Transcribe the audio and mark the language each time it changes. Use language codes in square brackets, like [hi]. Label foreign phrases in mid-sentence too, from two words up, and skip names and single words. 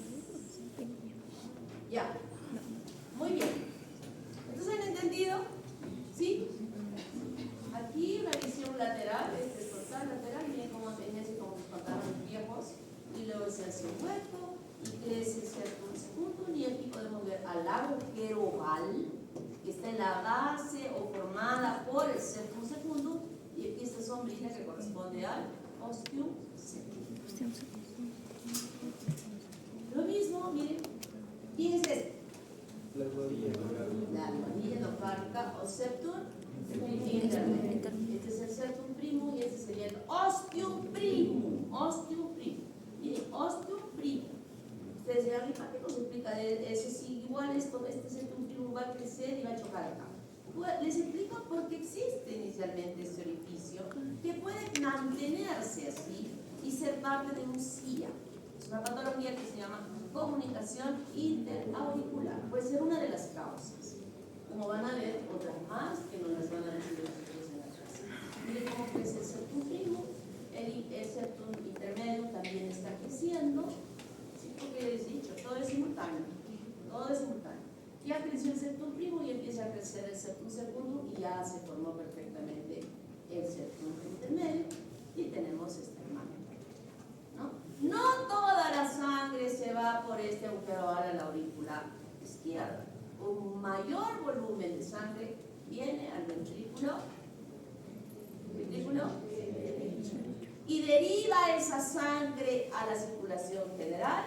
[es] Ya. Muy bien. ¿Entonces han entendido? ¿Sí? Aquí una visión lateral, este es total lateral, miren cómo tenía así como los pantalones viejos, y luego se hace un hueco, y crece el [la] septum secundum, [es] y aquí podemos ver al agujero oval, que está en la base o formada por el [la] septum secundum, [es] y aquí esta sombrilla que corresponde al [la] ostium secundum. [es] Lo mismo, la almohadilla local. La almohadilla locálica o septum intermedio. Este es el [la] septum primum [es] y este sería el [la] ostium primum. Ostium primum. [es] Miren, [la] ostium primum. [es] Ustedes dirán, ¿y para qué nos explica eso? Si igual este [la] septum primum [es] va a crecer y va a chocar acá. Pues, les explico por qué existe inicialmente este orificio que puede mantenerse así y ser parte de un CIA. Es una patología que se llama comunicación interauricular. Puede ser una de las causas. Como van a ver, otras más que no las van a decir nosotros en la clase. Miren cómo crece el [la] septum primum, [es] el septum intermedio también está creciendo. ¿Sí? Porque les he dicho, todo es simultáneo. Todo es simultáneo. Ya creció el [la] septum primum [es] y empieza a crecer el [la] septum secundum [es] y ya se formó perfectamente el septum intermedio y tenemos esta imagen. No toda la sangre se va por este agujero a la aurícula izquierda. Un mayor volumen de sangre viene al ventrículo y deriva esa sangre a la circulación general.